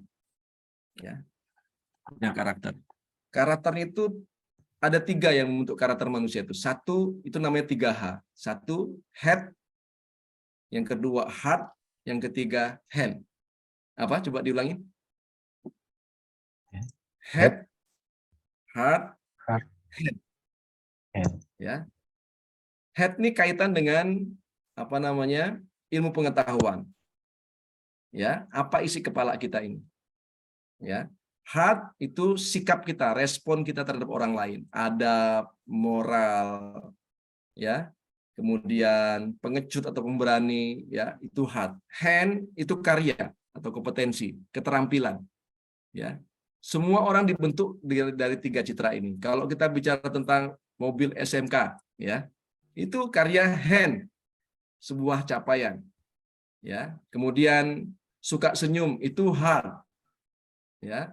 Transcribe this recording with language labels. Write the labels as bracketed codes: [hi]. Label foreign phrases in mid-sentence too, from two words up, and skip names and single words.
[id] Ya, punya karakter. Karakter itu ada 3 yang membentuk karakter manusia itu. 1 itu namanya 3H. 1 head, yang kedua heart, yang ketiga hand. Apa? Coba diulangi. [en] Head, heart, Heart. hand. Hand. [id] Ya. Head ini kaitan dengan ilmu pengetahuan. Ya, apa isi kepala kita ini? Ya. Heart itu sikap kita, respon kita terhadap orang lain, adab, moral, ya. Kemudian pengecut atau pemberani, ya, itu heart. Hand itu karya atau kompetensi, keterampilan, ya. Semua orang dibentuk dari 3 citra ini. Kalau kita bicara tentang mobil SMK, ya, itu karya hand, sebuah capaian, ya. Kemudian suka senyum itu heart, ya.